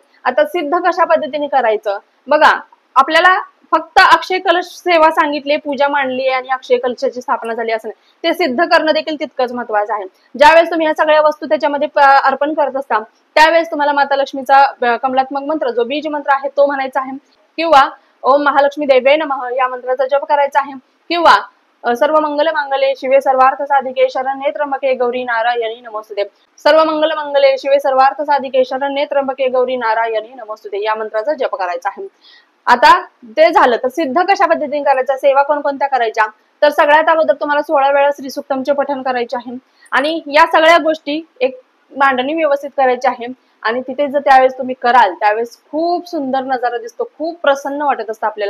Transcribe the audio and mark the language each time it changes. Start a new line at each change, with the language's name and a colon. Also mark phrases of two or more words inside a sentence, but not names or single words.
Marathi: आता सिद्ध कशा पद्धतीने करायचं बघा, आपल्याला फक्त अक्षय कलश सेवा सांगितली, पूजा मांडली आणि अक्षय कलशाची स्थापना झाली असं नाही, ते सिद्ध करणं देखील तितकंच महत्वाचं आहे. ज्यावेळेस तुम्ही ह्या सगळ्या वस्तू त्याच्यामध्ये अर्पण करत असता त्यावेळेस तुम्हाला माता लक्ष्मीचा कमलात्मक मंत्र जो बीज मंत्र आहे तो म्हणायचा आहे किंवा
Sanskrit: ओम महालक्ष्मी देवे नमः
Marathi: या मंत्राचा जप करायचा आहे किंवा
Sanskrit: सर्व मंगल मांगल्ये शिवे सर्वार्थ साधिके शरण्ये त्र्यंबके गौरी नारायणी नमोस्तुते, सर्व मंगल मांगल्ये शिवे सर्वार्थ साधिके शरण्ये त्र्यंबके गौरी नारायणी नमोस्तुते
Marathi: या मंत्राचा जप करायचा आहे. आता ते झालं तर सिद्ध कशा पद्धतीने करायचा, सेवा कोणकोणत्या करायच्या, तर सगळ्यात अगोदर तुम्हाला 16 वेळा श्री सूक्तमचे पठण करायचे आहे आणि या सगळ्या गोष्टी एक मांडणी व्यवस्थित करायची आहे आणि तिथे जर त्यावेळेस तुम्ही कराल त्यावेळेस खूप सुंदर नजारा दिसतो, खूप प्रसन्न वाटत असतं आपल्याला.